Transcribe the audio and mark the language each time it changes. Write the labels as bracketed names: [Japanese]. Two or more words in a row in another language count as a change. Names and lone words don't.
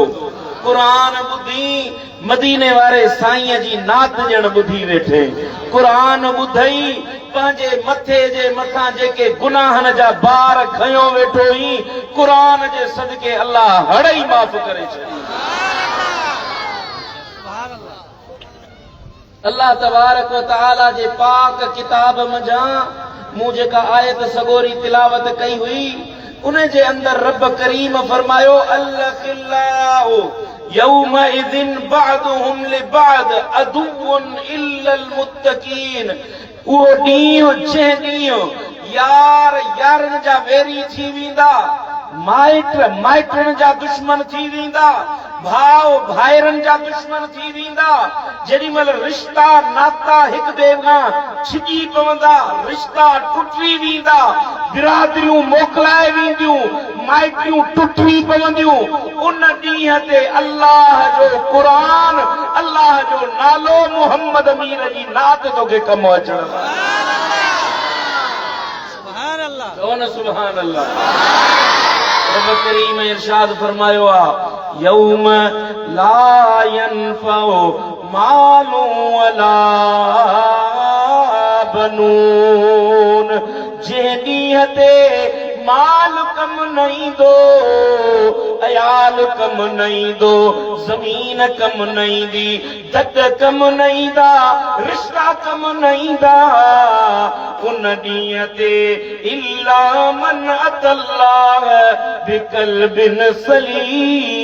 [Sindhi] कुरान बुधी मदीने वारे साईं जी नात जण बुधी वेठे। कुरान बुधई पंहिंजे मथे जे मथां जेके गुनाहन जा बार खयो वेठो ही कुरान जे सदके अल्लाह हड़ई माफ़ करे छॾी। [Arabic] الله تبارك وتعالى [Sindhi] जे पाक किताब मजा मूं जेका आयत सगोरी तिलावत कई हुई उन जे अंदर रब करीम फरमायो [Arabic] الله يومئذ بعضهم لبعض عدو إلا المتقين. [Sindhi] वो ॾींहुं जंहिं ॾींहुं यार यारनि जा वेरी थी वेंदा, माइट माइटनि जा दुश्मन थी वेंदा, भाउ भाइरनि जा दुश्मन थी वेंदा। जेॾी महिल रिश्ता नाता हिक ॿिए खां छिॼी पवंदा, रिश्ता टुटी वेंदा, बिरादरियूं मोकिलाए वेंदियूं, माइटियूं टुटी पवंदियूं, उन ॾींहं ते अल्लाह जो क़ुरान अल्लाह जो नालो मुहम्मद अमीर जी नात तोखे कमु अचण। [Arabic] سبحان الله. [Sindhi] कौन [Arabic] سبحان الله. [Sindhi] रब करीम इरशाद फरमायो आ [Arabic] يوم لا ينفع مال ولا بنون. [Sindhi] जे ॾींहं ते माल कम न ईंदो, अयाल कम न ईंदो, ज़मीन कम न ईंदी, दद कम न ईंदा, रिश्ता कम न ईंदा, उन ॾींहं ते [Arabic] إلا من أتى الله بقلب سليم.